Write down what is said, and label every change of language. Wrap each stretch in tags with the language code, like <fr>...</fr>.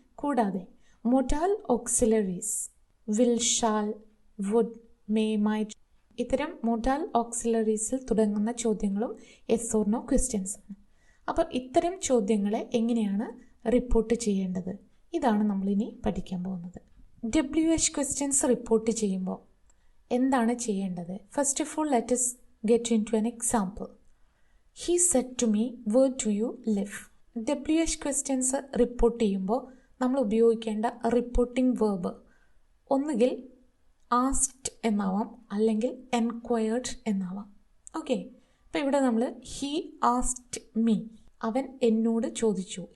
<ml>കൂടാതെ modal auxiliaries will, shall, would, may, might, ഇത്തരം modal ഓക്സിലറീസിൽ തുടങ്ങുന്ന ചോദ്യങ്ങളും യെസ് ഓർ നോ ക്വസ്റ്റ്യൻസ് ആണ്. അപ്പോൾ ഇത്തരം ചോദ്യങ്ങളെ എങ്ങനെയാണ് റിപ്പോർട്ട് ചെയ്യേണ്ടത്, ഇതാണ് നമ്മളിനി പഠിക്കാൻ പോകുന്നത്. WH ക്വസ്റ്റ്യൻസ് റിപ്പോർട്ട് ചെയ്യുമ്പോൾ എന്താണ് ചെയ്യേണ്ടത്?</ml> <en>First of all let us get into an example. He said to me, where do you live?</en> <ml>WH questions report ചെയ്യുമ്പോൾ നമ്മൾ ഉപയോഗിക്കേണ്ട റിപ്പോർട്ടിംഗ് വേർബ് ഒന്നുകിൽ ആസ്ക്ഡ് എന്നാവാം, അല്ലെങ്കിൽ എൻക്വയർഡ് എന്നാവാം. ഓക്കെ, അപ്പോൾ ഇവിടെ നമ്മൾ</ml> <en>he asked me,</en> <ml>അവൻ എന്നോട് ചോദിച്ചു.</ml>